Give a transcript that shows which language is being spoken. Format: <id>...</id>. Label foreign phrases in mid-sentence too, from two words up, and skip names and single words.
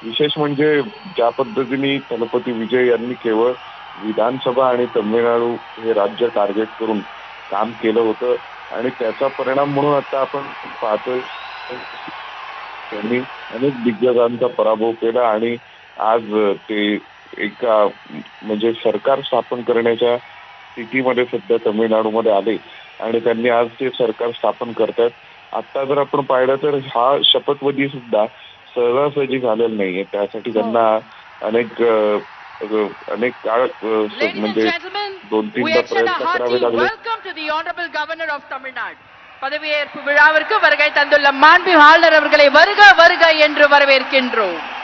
<mr>विशेष म्हणजे ज्या पद्धतीने थलपती विजय यांनी केवळ विधानसभा आणि तामिळनाडू हे राज्य टार्गेट करून काम केलं होतं आणि त्याचा परिणाम म्हणून आता आपण पाहतोय त्यांनी अनेक दिग्गजांचा पराभव केला आणि आज ते एका म्हणजे सरकार स्थापन करण्याच्या स्थितीमध्ये सध्या तामिळनाडूमध्ये आले आणि त्यांनी आज ते सरकार स्थापन करतात। आता जर आपण पाहिलं तर हा शपथविधी सुद्धा सहजासहजी झालेला नाहीये। त्यासाठी त्यांना अनेक काळ म्हणजे 2-3दा प्रयत्न करावे लागले।</mr> <ta>பதவியேற்பு விழாவிற்கு வருகை தந்துள்ள மாண்பு ஆளுநர் அவர்களை வருக வருக என்று வரவேற்கின்றோம்।</ta>